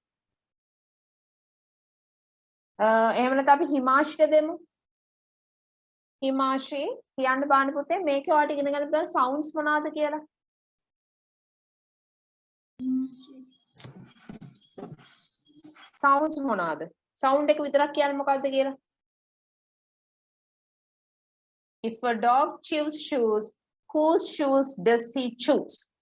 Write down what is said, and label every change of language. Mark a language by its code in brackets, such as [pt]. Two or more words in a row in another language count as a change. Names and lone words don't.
[si] එහෙම නැත්නම් අපි හිමාශ්‍රිය දෙමු. හිමාශ්‍රී කියන්න බලන්න පුතේ මේකේ ඔයාලට ඉගෙන ගන්න පුළුවන් sounds මොනවාද කියලා. sounds මොනවාද? sound එක විතරක් කියන්නේ මොකද්ද කියලා. [en] If a dog chews shoes, whose shoes does he choose?